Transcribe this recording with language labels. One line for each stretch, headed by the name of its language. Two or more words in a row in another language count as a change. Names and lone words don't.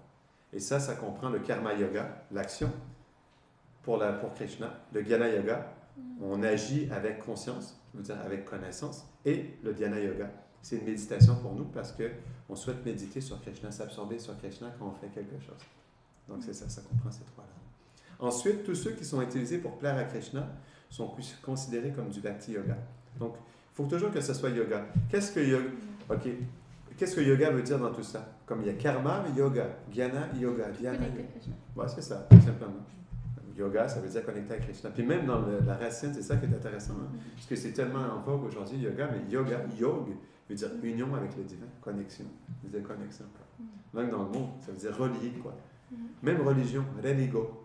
French: Et ça comprend le Karma Yoga, l'action pour Krishna, le Jnana Yoga, on agit avec conscience, je veux dire avec connaissance, et le Dhyana Yoga, c'est une méditation pour nous parce qu'on souhaite méditer sur Krishna, s'absorber sur Krishna quand on fait quelque chose. Donc c'est ça, ça comprend ces trois-là. Ensuite, tous ceux qui sont utilisés pour plaire à Krishna sont considérés comme du Bhakti Yoga. Donc, il faut toujours que ce soit yoga. Qu'est-ce que yoga? OK. Qu'est-ce que yoga veut dire dans tout ça? Comme il y a karma, yoga, jnana, yoga, dhyana. Ouais, c'est ça, tout simplement. Yoga, ça veut dire connecter à Krishna. Puis même dans la racine, c'est ça qui est intéressant, hein? Parce que c'est tellement en vogue aujourd'hui, yoga, mais yoga, yog, veut dire union avec le divin, connexion. Ça veut dire connexion, quoi. Même dans le mot, ça veut dire relier, quoi. Même religion, religo.